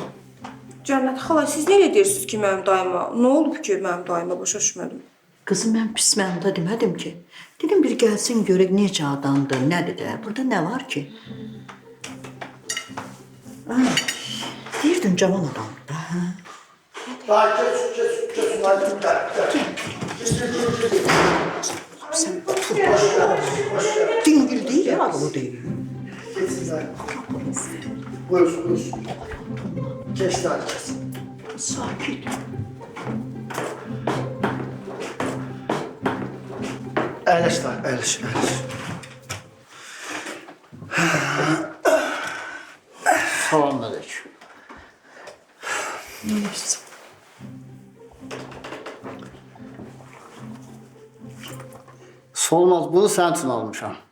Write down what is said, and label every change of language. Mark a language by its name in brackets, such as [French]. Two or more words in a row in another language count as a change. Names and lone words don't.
[Azerbaijani] Cənnət xala, siz nə deyirsiniz ki mənim dayıma? Nə olub ki mənim dayıma başa düşmədim? Qızım, mən pis mənada demədim ki. Dedim bir gəlsin görək necə adamdır, nədir də, burada nə var ki? Deyirdin cavan adamdır da, hə? [Turkish] Sen otur başla. Dingil değil ya, ağlı değil. Buyursun. Geçti herkes. Sakin. [Azerbaijani] Əyləş lan, əyləş. Salamünaleyküm. Solmaz, bunu sən üçün almışam.